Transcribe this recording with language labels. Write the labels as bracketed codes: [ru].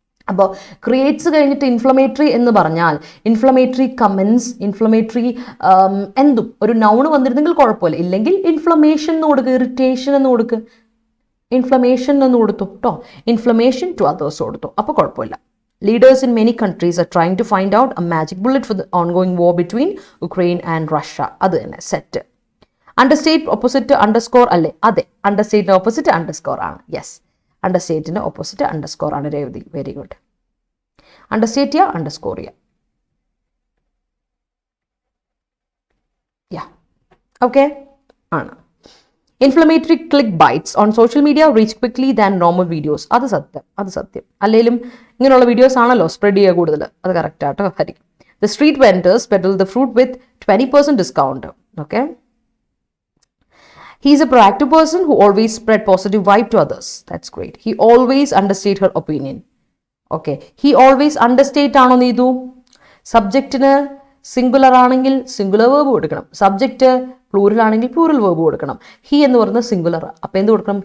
[ml] അപ്പോൾ ക്രിയേറ്റ്സ് കഴിഞ്ഞിട്ട് ഇൻഫ്ലമേറ്ററി എന്ന് പറഞ്ഞാൽ ഇൻഫ്ലമേറ്ററി കമൻസ്, ഇൻഫ്ലമേറ്ററി എന്തും ഒരു നൗണ് വന്നിരുന്നെങ്കിൽ കുഴപ്പമില്ല. ഇല്ലെങ്കിൽ ഇൻഫ്ലമേഷൻ എന്ന് കൊടുക്കുക, ഇറിറ്റേഷൻ എന്ന് കൊടുക്കുക, ഇൻഫ്ലമേഷൻ എന്ന് കൊടുത്തു കേട്ടോ. ഇൻഫ്ലമേഷൻ ടു അതേഴ്സ് കൊടുത്തു, അപ്പോൾ കുഴപ്പമില്ല. [en] Leaders in many countries are trying to find out a magic bullet for the ongoing war between Ukraine and Russia. [ml] അത് തന്നെ സെറ്റ്. അണ്ടർസ്റ്റേറ്റ് ഓപ്പോസിറ്റ് അണ്ടർസ്കോർ അല്ലേ? അതെ, അണ്ടർസ്റ്റേറ്റിന്റെ ഓപ്പോസിറ്റ് അണ്ടർസ്കോർ ആണ്. യെസ്, അണ്ടർസ്റ്റേറ്റിന്റെ ഓപ്പോസിറ്റ് അണ്ടർസ്കോർ ആണ്. Revathi, very good. അണ്ടർസ്റ്റേറ്റ് ചെയ്യുക, അണ്ടർസ്കോർ ചെയ്യുക. [en] Yeah, okay ആണ്. Inflammatory click baits on social media reach quickly than normal videos. [ml] അത് സത്യം. അല്ലെങ്കിലും ഇങ്ങനെയുള്ള വീഡിയോസ് ആണല്ലോ സ്പ്രെഡ് ചെയ്യുക കൂടുതൽ. അത് കറക്റ്റ് ആട്ടോ. Hari. [en] The street vendors peddle the fruit with 20% discount. Okay. He is a proactive person who always spread positive vibe to others. That's great. He always understate her opinion. Okay. He always understate ആണോ നീതു? [ml] സബ്ജക്റ്റിന് singular ആണെങ്കിൽ singular verb കൊടുക്കണം. Subject plural ആണെങ്കിൽ plural verb കൊടുക്കണം. He എന്ന് പറയുന്നത് singular. അപ്പോൾ എന്ത് കൊടുക്കണം?